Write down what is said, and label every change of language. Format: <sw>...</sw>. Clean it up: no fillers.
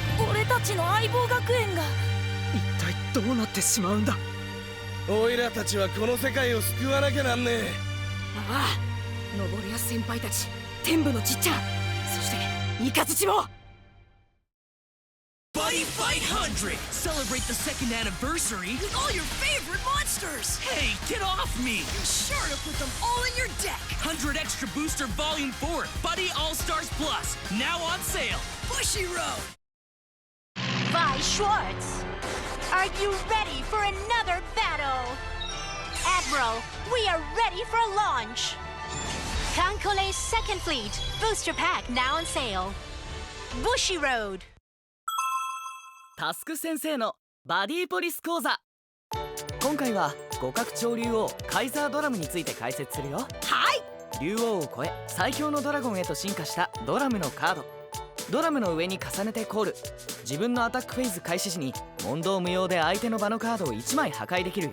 <ja>俺たちの相棒学園が一体どうなってしまうんだ。オイラたちはこの世界を救わなきゃなんねえ。ああ、登りや先輩たち、天部のちっちゃん、そしてイカズチも。</ja> <en>Buddy Fight 100! Celebrate the second anniversary with all your favorite monsters! Hey, get off me! Be sure to put them all in your deck! 100 Extra Booster Volume 4 Buddy All-Stars Plus, now on sale! Bushy Road! Vi Schwartz, are you ready for another battle? Admiral, we are ready for launch! Kankole's Second Fleet, Booster Pack now on sale. Bushy Road!</en> <ja>タスク先生のバディポリス講座。今回は互角潮竜王カイザードラムについて解説するよ。はい。竜王を超え最強のドラゴンへと進化したドラムのカード。ドラムの上に重ねてコール。自分のアタックフェーズ開始時に問答無用で相手の場のカードを1枚破壊できるよ。</ja>